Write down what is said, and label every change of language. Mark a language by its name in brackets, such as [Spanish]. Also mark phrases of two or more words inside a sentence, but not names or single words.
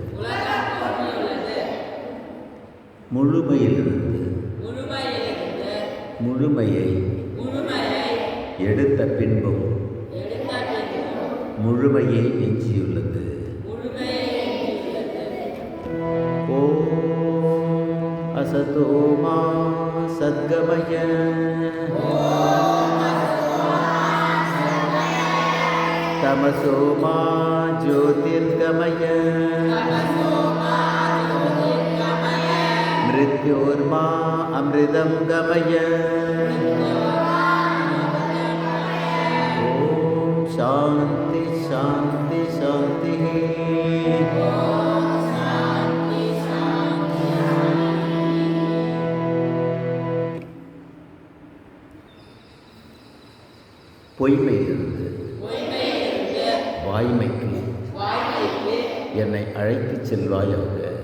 [Tamil] முழுமையிலிருந்து முழுமையை எடுத்த பின்பும் முழுமையே எஞ்சியுள்ளது. [Sanskrit] ஓம் असतो मा सद्गमय तमसो मा ज्योतिर्गमय मृत्योर्मा अमृतं गमय ॐ शान्ति शान्ति शान्तिः [Tamil] பொய்மையிலிருந்து வாய்மைக்கு என்னை அழைத்துச் செல்வாயாக.